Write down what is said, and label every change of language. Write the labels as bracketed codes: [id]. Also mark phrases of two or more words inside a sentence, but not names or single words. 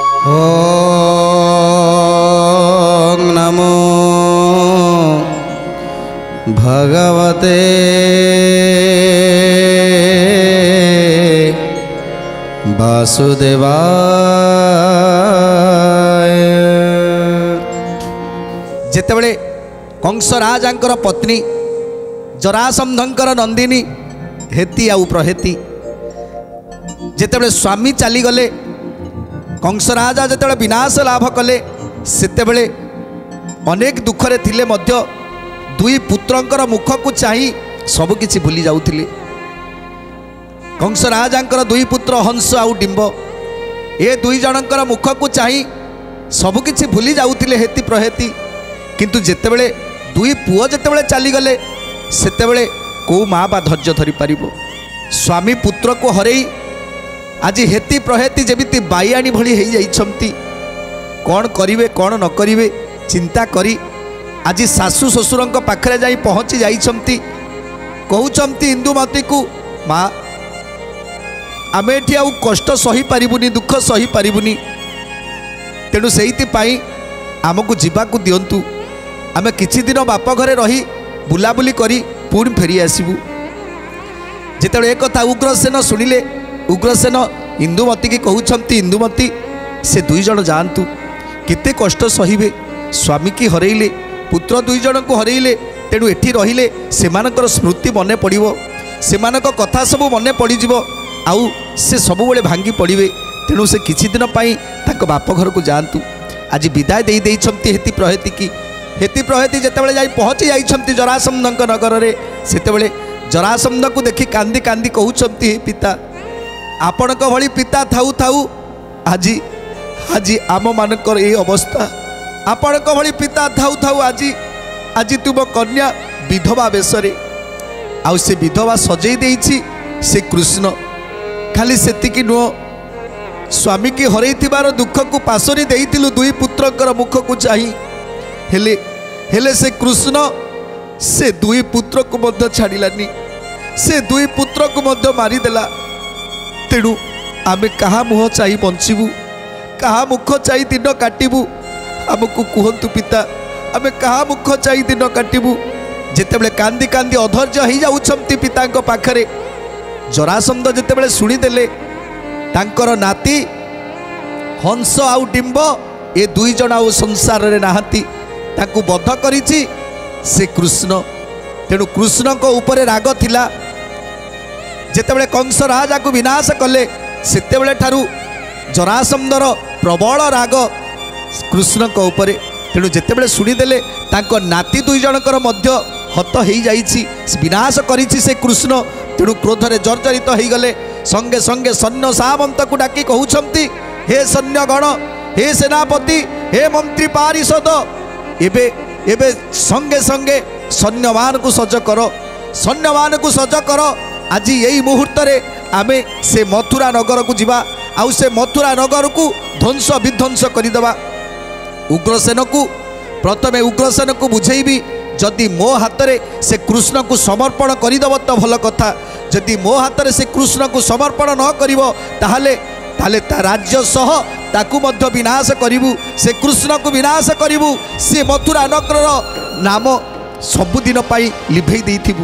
[sa] ओम नमो भगवते वासुदेवाय। [or] ଯେତେବେଳେ କଂସ ରାଜାଙ୍କର ପତ୍ନୀ ଜରାସନ୍ଧଙ୍କର ନନ୍ଦିନୀ ହେତୀ ଆଉ ପ୍ରହେତୀ ଯେତେବେଳେ ସ୍ୱାମୀ ଚାଲି ଗଲେ, କଂସ ରାଜା ଯେତେବେଳେ ବିନାଶ ଲାଭ କଲେ ସେତେବେଳେ ଅନେକ ଦୁଃଖରେ ଥିଲେ ମଧ୍ୟ ଦୁଇ ପୁତ୍ରଙ୍କର ମୁଖ କୁ ଚାହିଁ ସବୁ କିଛି ଭୁଲି ଯାଉଥିଲେ। କଂସ ରାଜାଙ୍କର ଦୁଇ ପୁତ୍ର ହଂସ ଆଉ ଡିମ୍ବ ଏ ଦୁଇ ଜଣଙ୍କର ମୁଖ କୁ ଚାହିଁ ସବୁ କିଛି ଭୁଲି ଯାଉଥିଲେ ହେତୀ ପ୍ରହେତୀ। କିନ୍ତୁ ଯେତେବେଳେ ଦୁଇ ପୁଅ ଯେତେବେଳେ ଚାଲି ଗଲେ ସେତେବେଳେ କେଉଁ ମାଆ ବା ଧୈର୍ଯ୍ୟ ଧରି ପାରିବ। ସ୍ୱାମୀ ପୁତ୍ର କୁ ହରାଇ ଆଜି ହେତୀ ପ୍ରହେତୀ ଯେମିତି ବାଇଆଣୀ ଭଳି ହୋଇ ଯାଇଛନ୍ତି, କଣ କରିବେ କଣ ନ କରିବେ ଚିନ୍ତା କରି ଆଜି ଶାଶୁ ଶ୍ୱଶୁରଙ୍କ ପାଖରେ ଯାଇ ପହଞ୍ଚି ଯାଇଛନ୍ତି। କହୁଛନ୍ତି ଇନ୍ଦୁମତୀ କୁ ମାଆ ଆମେ ଏଠି ଆଉ କଷ୍ଟ ସହି ପାରିବୁନି, ଦୁଃଖ ସହି ପାରିବୁନି, ତେଣୁ ସେଇଥିପାଇଁ ଆମକୁ ଯିବାକୁ ଦିଅନ୍ତୁ, ଆମେ କିଛି ଦିନ ବାପ ଘରେ ରହି ବୁଲାବୁଲି କରି ପୁଣି ଫେରି ଆସିବୁ। ଯେତେବେଳେ ଏ କଥା ଉଗ୍ରସେନ ଶୁଣିଲେ, ଉଗ୍ରସେନ ଇନ୍ଦୁମତୀ କି କହୁଛନ୍ତି ଇନ୍ଦୁମତୀ ସେ ଦୁଇ ଜଣ ଯାଆନ୍ତୁ କେତେ କଷ୍ଟ ସହିବେ, ସ୍ୱାମୀ କି ହରାଇଲେ ପୁତ୍ର ଦୁଇ ଜଣ କୁ ହରାଇଲେ, ତେଣୁ ଏଠି ରହିଲେ ସେମାନଙ୍କର ସ୍ମୃତି ମନେ ପଡ଼ିବ, ସେମାନଙ୍କ କଥା ସବୁ ମନେ ପଡ଼ିଯିବ, ଆଉ ସେ ସବୁବେଳେ ଭାଙ୍ଗି ପଡ଼ିବେ। ତେଣୁ ସେ କିଛି ଦିନ ପାଇଁ ତାଙ୍କ ବାପ ଘର କୁ ଯାଆନ୍ତୁ। ଆଜି ବିଦାୟ ଦେ ଦେଇଛନ୍ତି ହେତୀ ପ୍ରହେତୀ କି। ହେତୀ ପ୍ରହେତୀ ଯେତେବେଳେ ଯାଇ ପହଞ୍ଚି ଯାଇଛନ୍ତି ଜରାସନ୍ଧଙ୍କ ନଗର ରେ, ସେତେବେଳେ ଜରାସନ୍ଧ କୁ ଦେଖି କାନ୍ଦି କାନ୍ଦି କହୁଛନ୍ତି ହେ ପିତା ଆପଣଙ୍କ ଭଳି ପିତା ଥାଉ ଥାଉ ଆଜି ଆଜି ଆମ ମାନଙ୍କର ଏ ଅବସ୍ଥା, ଆପଣଙ୍କ ଭଳି ପିତା ଥାଉ ଥାଉ ଆଜି ଆଜି ତୁମ କନ୍ୟା ବିଧବା ବେଶରେ, ଆଉ ସେ ବିଧବା ସଜାଇ ଦେଇଛି ସେ କୃଷ୍ଣ। ଖାଲି ସେତିକି ନୁହଁ ସ୍ୱାମୀ କି ହରାଇ ଥିବାର ଦୁଃଖ କୁ ପାସୋରି ଦେଇଥିଲୁ ଦୁଇ ପୁତ୍ରଙ୍କର ମୁଖ କୁ ଚାହିଁ, ହେଲେ ହେଲେ ସେ କୃଷ୍ଣ ସେ ଦୁଇ ପୁତ୍ର କୁ ମଧ୍ୟ ଛାଡ଼ିଲାନି, ସେ ଦୁଇ ପୁତ୍ର କୁ ମଧ୍ୟ ମାରିଦେଲା। ତେଣୁ ଆମେ କାହା ମୁହଁ ଚାହିଁ ବଞ୍ଚିବୁ, କାହା ମୁଖ ଚାହିଁ ଦିନ କାଟିବୁ, ଆମକୁ କୁହନ୍ତୁ ପିତା ଆମେ କାହା ମୁଖ ଚାହିଁ ଦିନ କାଟିବୁ। ଯେତେବେଳେ କାନ୍ଦି କାନ୍ଦି ଅଧୈର୍ଯ୍ୟ ହୋ ଯାଉଛନ୍ତି ପିତାଙ୍କ ପାଖରେ, ଜରାସନ୍ଧ ଯେତେବେଳେ ଶୁଣିଦେଲେ ତାଙ୍କର ନାତି ହଂସ ଆଉ ଡିମ୍ବ ଏ ଦୁଇ ଜଣ ଆଉ ସଂସାର ରେ ନାହାନ୍ତି, ତାଙ୍କୁ ବଧ କରିଛି ସେ କୃଷ୍ଣ। ତେଣୁ କୃଷ୍ଣ କୁ ଉପର ରାଗ ଥିଲା, ଯେତେବେଳେ କଂସ ରାଜା କୁ ବିନାଶ କଲେ ସେତେବେଳେ ଠାରୁ ଜରାସନ୍ଧର ପ୍ରବଳ ରାଗ କୃଷ୍ଣ କୁ ଉପର। ତେଣୁ ଯେତେବେଳେ ଶୁଣିଦେଲେ ତାଙ୍କ ନାତି ଦୁଇ ଜଣଙ୍କର ମଧ୍ୟ ହତ ହୋ ଯାଇଛି, ବିନାଶ କରିଛି ସେ କୃଷ୍ଣ। ତେଣୁ କ୍ରୋଧରେ ଜର୍ଜରିତ ହୋ ଗଲେ, ସଙ୍ଗେ ସଙ୍ଗେ ସୈନ୍ୟ ସାମନ୍ତ କୁ ଡାକି କହୁଛନ୍ତି ହେ ସୈନ୍ୟଗଣ, ହେ ସେନାପତି, ହେ ମନ୍ତ୍ରୀ ପାରିଷଦ, ଏବେ ଏବେ ସଙ୍ଗେ ସଙ୍ଗେ ସୈନ୍ୟମାନ କୁ ସଜ କର, ସୈନ୍ୟମାନ କୁ ସଜ କର। ଆଜି ଏହି ମୁହୂର୍ତ୍ତ ରେ ଆମେ ସେ ମଥୁରା ନଗର କୁ ଯିବା, ଆଉ ସେ ମଥୁରା ନଗର କୁ ଧ୍ୱଂସ ବିଧ୍ୱଂସ କରିଦେବା। ଉଗ୍ରସେନ କୁ ପ୍ରଥମେ ଉଗ୍ରସେନ କୁ ବୁଝାଇବି, ଯଦି ମୋ ହାତ ରେ ସେ କୃଷ୍ଣ କୁ ସମର୍ପଣ କରିଦେବ ତ ଭଲ କଥା, ଯଦି ମୋ ହାତ ରେ ସେ କୃଷ୍ଣ କୁ ସମର୍ପଣ ନ କରିବ ତାହେଲେ ତାହେଲେ ତା ରାଜ୍ୟ ସହ ତାକୁ ମଧ୍ୟ ବିନାଶ କରିବୁ, ସେ କୃଷ୍ଣ କୁ ବିନାଶ କରିବୁ, ସେ ମଥୁରା ନଗର ନାମ ସବୁଦିନ ପାଇଁ ଲିଭାଇ ଦେଇଥିବୁ।